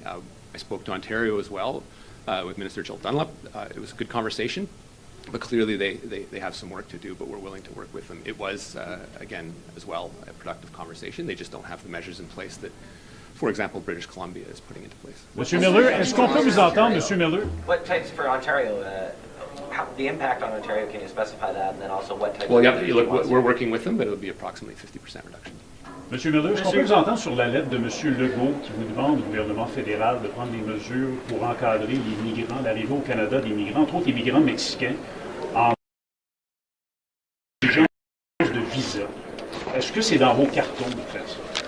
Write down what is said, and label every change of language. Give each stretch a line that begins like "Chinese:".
English: I spoke to Ontario as well with Minister Jill Dunlop. It was a good conversation, but clearly they have some work to do, but we're willing to work with them. It was, again, as well, a productive conversation. They just don't have the measures in place that, for example, British Columbia is putting into place.
French: Monsieur Miller, est-ce qu'on peut vous entendre, Monsieur Miller?
English: What types for Ontario? The impact on Ontario, can you specify that? And then also what types Well, yeah, look, we're working with them, but it'll be approximately 50% reduction.
French: Monsieur Miller, est-ce qu'on peut vous entendre sur la lettre de Monsieur Legault qui vous demande au gouvernement fédéral de prendre des mesures pour encadrer les migrants, l'arrivée au Canada des migrants, entre autres les migrants mexicains, en exigence de visa? Est-ce que c'est dans vos cartons de faire ça?